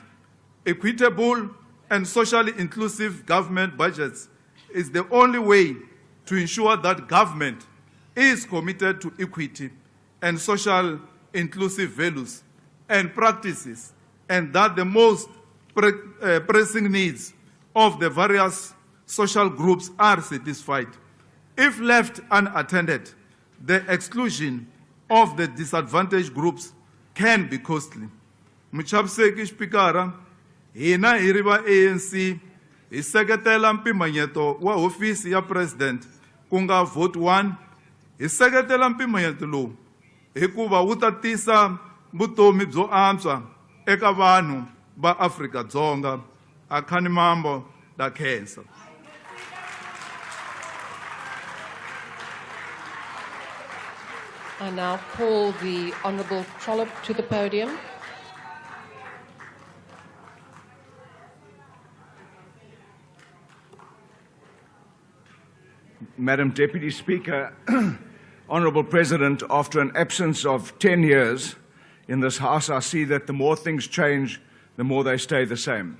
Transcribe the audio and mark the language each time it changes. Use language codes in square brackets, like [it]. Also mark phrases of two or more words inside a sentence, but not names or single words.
[en] Equitable and socially inclusive government budgets is the only way to ensure that government is committed to equity and social inclusive values and practices, and that the most pressing needs of the various social groups are satisfied. If left unattended, the exclusion of the disadvantaged groups can be costly. [ts] Muchabseki Spikara, hina hiriva ANC, iseketela mpimanyeto wa ofisi ya President ku nga vote 1 hi seketela mpimoyeto lowu hikuva wu ta tisa vutomi byo antswa eka vanhu ba Afrika-Dzonga. Akhani mambo da khensa. [en] I now call the Honourable Trollop to the podium. Madam Deputy Speaker, Honourable President, after an absence of 10 years in this House, I see that the more things change, the more they stay the same.